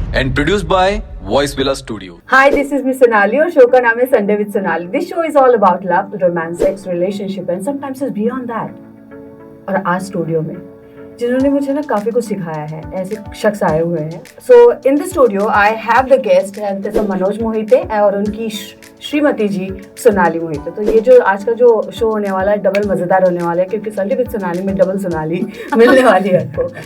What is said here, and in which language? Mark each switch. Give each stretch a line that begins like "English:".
English: and produced by Voice Villa Studio. Hi, this is Miss Sonali
Hindi: और show का नाम है
English: Sunday with Sonali. This show is all about love, romance, sex, relationship and sometimes it's beyond that.
Hindi: और आज studio में जिन्होंने मुझे ना काफ़ी कुछ सिखाया है, ऐसे शख्स आए हुए हैं.
English: so in the studio I have the guest and Manoj Mohite
Hindi: और उनकी श्रीमती जी
English: Sonali Mohite.
Hindi: तो ये जो आज का जो शो होने वाला है डबल मज़ेदार होने वाला है क्योंकि संडे विद सोनाली में डबल सोनाली मिलने वाली है आपको.